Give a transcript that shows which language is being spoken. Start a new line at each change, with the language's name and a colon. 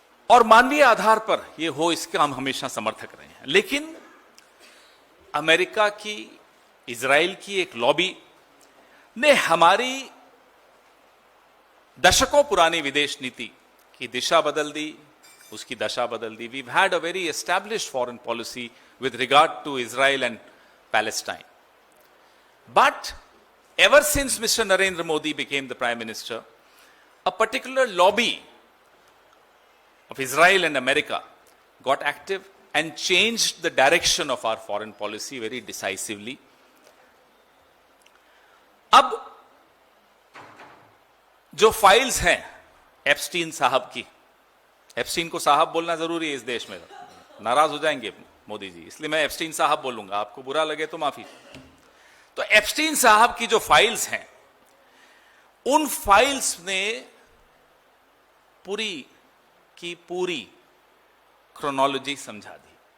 Hindi: और मानवीय आधार पर यह हो, इसका हम हमेशा समर्थक रहे हैं। लेकिन अमेरिका की, इजराइल की एक लॉबी ने हमारी दशकों पुरानी विदेश नीति की दिशा बदल दी, उसकी दशा बदल दी।
English: We've had a very established foreign policy with regard to Israel and Palestine. But ever since Mr. Narendra Modi became the Prime Minister, a particular lobby of Israel and America got active and changed the direction of our foreign policy very decisively.
Hindi: अब जो files हैं Epstein साहब की, Epstein को साहब बोलना जरूरी है इस देश में, नाराज हो जाएंगे मोदी जी, इसलिए मैं एप्स्टीन साहब बोलूंगा, आपको बुरा लगे तो माफी। तो एप्स्टीन साहब की जो फाइल्स हैं, उन फाइल्स ने पूरी की पूरी क्रोनोलॉजी समझा दी।